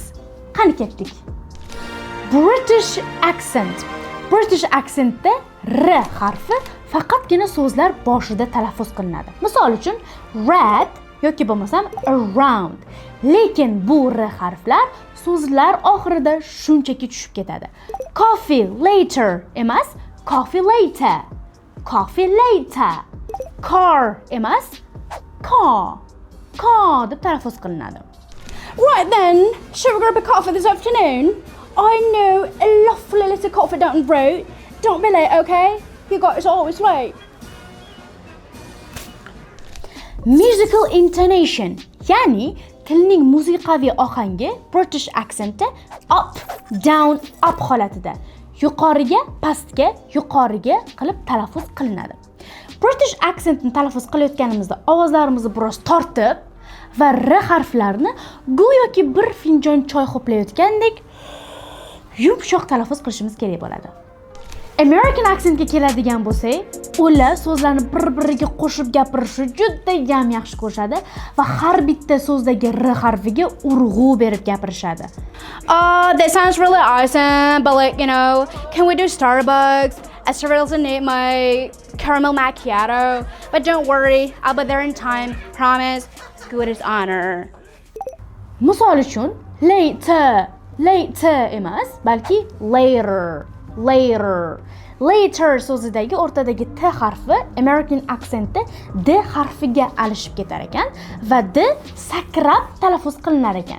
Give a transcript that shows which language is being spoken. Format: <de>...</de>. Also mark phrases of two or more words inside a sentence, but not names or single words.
<uz>Qani ketdik.</uz> <en>British accent. British accentda</en> <uz>R harfi faqatgina so'zlar boshida talaffuz qilinadi. Misol uchun red yoki bo'lmasam around. Lekin bu R harflar so'zlar oxirida shunchaki tushib ketadi.</uz> <en>Coffee later emas, coffee later. Coffee later.</en> <uz>Car emas, car deb talaffuz qilinadi.</uz> <en>Right then, shall we grab a coffee this afternoon? I know a lovely little coffee down the road. Don't be late, okay? You guys are always late. Musical intonation,</en> <uz>ya'ni tilning musiqaviy ohangi</uz> <en>British accentda up, down, up</en> <uz>holatida yuqoriga, pastga, yuqoriga qilib talaffuz qilinadi.</uz> <en>British accentni</en> <uz>talaffuz qilayotganimizda ovozlarimizni biroz tortib va R harflarini go'yoki bir finjon choy ho'playotgandek yumshoq talaffuz qilishimiz kerak bo'ladi.</uz> <en>American accentga</en> <uz>keladigan bo'lsak, ular so'zlarni bir-biriga qo'shib gapirishni juda ham yaxshi ko'rishadi va har bitta so'zdagi R harfiga urg'u berib gapirishadi. That sounds really awesome, but like, can we do Starbucks? I still really need my caramel macchiato, but don't worry, I'll be there in time, promise, good as honor. Misol uchun, later emas, balki later so'zidagi o'rtadagi T harfi</uz> <en>American accentda</en> <uz>D harfiga alishib ketar ekan va D sakrab talaffuz qilinar ekan.</uz>